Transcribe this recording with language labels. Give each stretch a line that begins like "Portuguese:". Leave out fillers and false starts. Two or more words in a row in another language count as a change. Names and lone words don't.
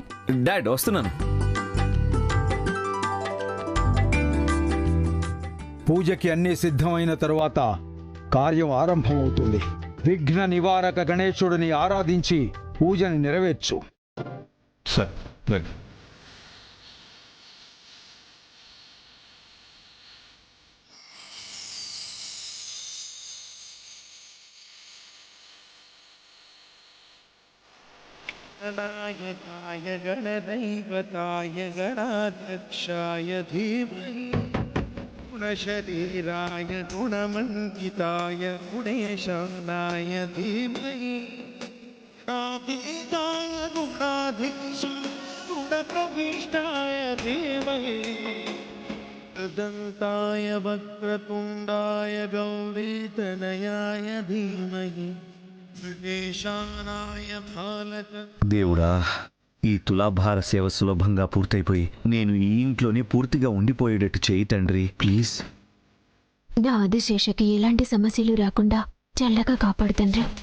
Telugu: డాడ్ వస్తున్నాను. పూజకి అన్నీ సిద్ధమైన తరువాత కార్యం ఆరంభమవుతుంది. విఘ్న నివారక గణేశుడిని ఆరాధించి పూజని నెరవేర్చు. సార్
Sanskrit: गणाय गणदैवताय गणाध्यक्षाय धीमहि गुणशरीराय गुणमण्डिताय गुणेशानाय धीमहि कामिताय गुणाधीशाय गुणप्रविष्टाय धीमहि दन्ताय वक्रतुण्डाय गौरीतनयाय धीमहि
Telugu: దేవుడా, ఈ తులాభార సేవ సులభంగా పూర్తయిపోయి నేను ఈ ఇంట్లోనే పూర్తిగా ఉండిపోయేటట్టు చేయి తండ్రి, ప్లీజ్. నా ఆదిశేషకి ఎలాంటి సమస్యలు రాకుండా చల్లగా కాపాడు తండ్రి.